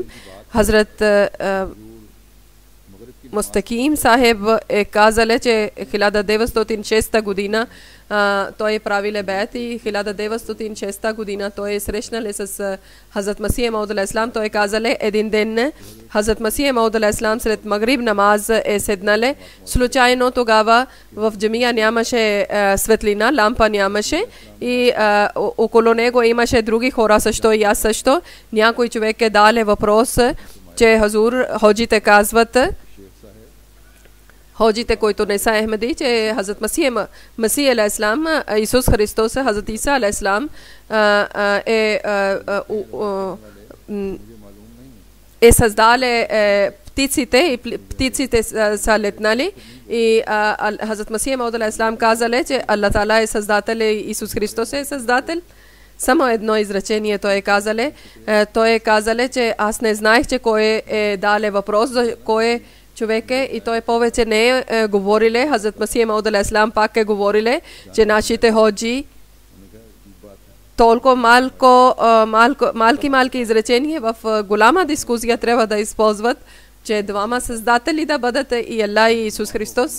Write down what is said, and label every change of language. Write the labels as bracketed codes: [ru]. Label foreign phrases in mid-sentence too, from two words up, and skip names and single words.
[bg] Хазрат Мустаким Сахеб казале, че 1906 година той правиле бейт и 1906 година той срещнале с Хазрат Масих Мауд [ar] عليه السلام. [bg] Той казале, един ден Хазрат Масих Мауд [ar] عليه السلام [bg] след [ur] مغرب نماز [bg] седнале. Случайно тогава в джамия нямаше светлина, лампа нямаше и около него имаше други хора също и аз също. Някой човек дале въпрос, че Хазур, ходжите казват, ходжите, които не са Ахмеди, че Хазрат Масих [ar] عليه السلام, [bg] Исус Христос, Хазрат Иса [ar] عليه السلام [bg] създале птиците и птиците са летнали и Хазрат Масих Мауд [ar] عليه السلام [bg] казале, че Аллах Тала е създател и Исус Христос е създател. Само едно изречение той казале, че аз не знаех, че кой е дале въпрос, за кой човек е и той повече не е говориле. Хазрат Масих Мауд [ar] عليه السلام [bg] пак е говориле, че нашите ходжи толкова малки изречения в голяма дискусия трябва да използват, че двама създатели да бъдат и Аллах и Исус Христос.